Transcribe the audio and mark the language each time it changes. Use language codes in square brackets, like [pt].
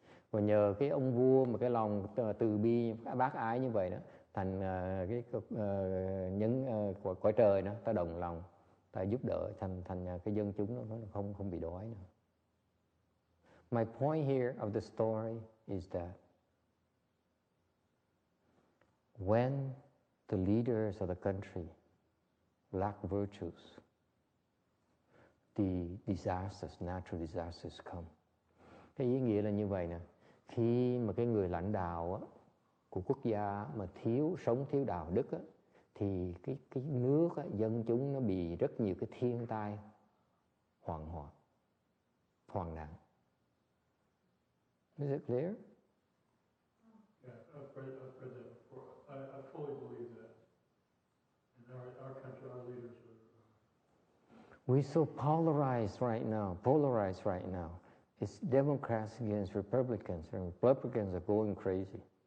[vi] Và nhờ cái ông vua mà cái lòng từ bi bác ái như vậy đó, thành cái những cõi trời đó, ta đồng lòng, ta giúp đỡ thành cái dân chúng nó không bị đói nữa. [en] My point here of the story is that when the leaders of the country lack virtues, the disasters, natural disasters come. [vi] Cái ý nghĩa là như vậy nè, khi mà cái người lãnh đạo á, của quốc gia mà sống thiếu đạo đức á, thì cái nước á, dân chúng nó bị rất nhiều cái thiên tai hoạn nạn. [en] Is it clear? Yeah, I've read that before. I fully believe that. In our country, our leaders are... We're so polarized right now. It's Democrats against Republicans, and Republicans are going crazy.